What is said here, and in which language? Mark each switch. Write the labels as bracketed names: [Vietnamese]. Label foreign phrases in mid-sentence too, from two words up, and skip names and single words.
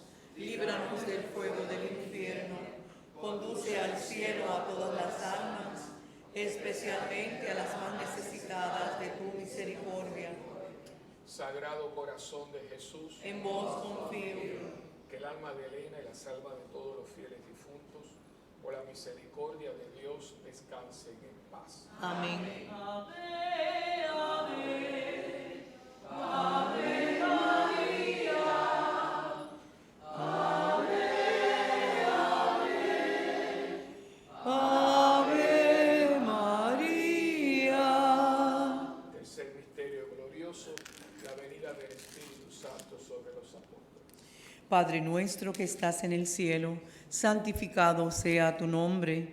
[Spanish] Líbranos del fuego del infierno, conduce al cielo a todas las almas, especialmente a las más necesitadas de tu misericordia. Sagrado Corazón de Jesús, En vos confío. que el alma de Elena y las almas de todos los fieles difuntos, por la misericordia de Dios, descansen en paz. Amén. Ave, ave, ave María. Ave, ave, ave María. Tercer misterio glorioso, la venida del Espíritu Santo sobre los apóstoles. Padre nuestro que estás en el cielo, santificado sea tu nombre.